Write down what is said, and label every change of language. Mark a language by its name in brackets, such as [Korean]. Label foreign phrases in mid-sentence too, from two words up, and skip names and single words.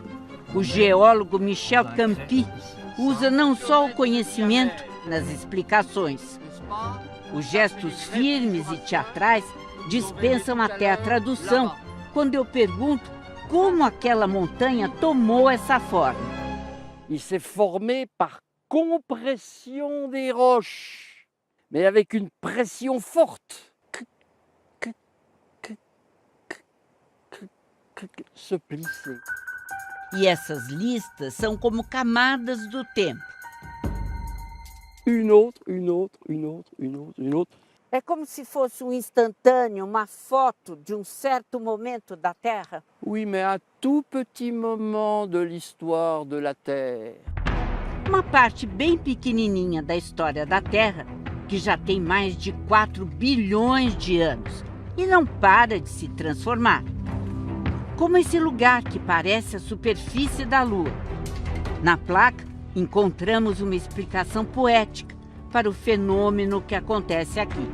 [Portuguese] O geólogo Michel Campi usa não só o conhecimento nas explicações. Os gestos firmes e teatrais dispensam até a tradução, quando eu pergunto como aquela montanha tomou essa forma. [French] Il s'est formé par compression des roches, mais avec une pression forte. Se plisser. [Portuguese] E essas listas são como camadas do tempo. [French] Une autre, une autre, une autre, une autre, une autre. [Portuguese] É como se fosse um instantâneo, uma foto de um certo momento da Terra. [French] Oui, mais un tout petit moment de l'histoire de la Terre. [Portuguese] Uma parte bem pequenininha da história da Terra, que já tem mais de 4 bilhões de anos e não para de se transformar. Como esse lugar que parece a superfície da Lua. Na placa, encontramos uma explicação poética para o fenômeno que acontece aqui.